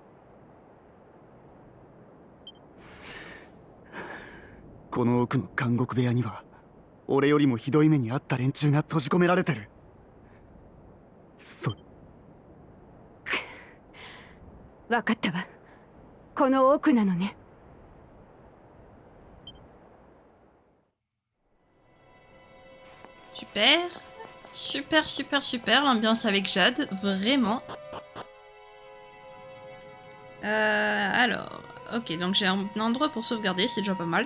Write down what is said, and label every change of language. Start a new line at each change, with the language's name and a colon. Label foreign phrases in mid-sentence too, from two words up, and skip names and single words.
Japanese: この奥の監獄部屋には俺よりもひどい目に遭った連中が閉じ込められてる。分かったわ。この奥なのね。
French: Super, super, super, super l'ambiance avec Jade, vraiment. Alors, ok, donc j'ai un endroit pour sauvegarder, c'est déjà pas mal.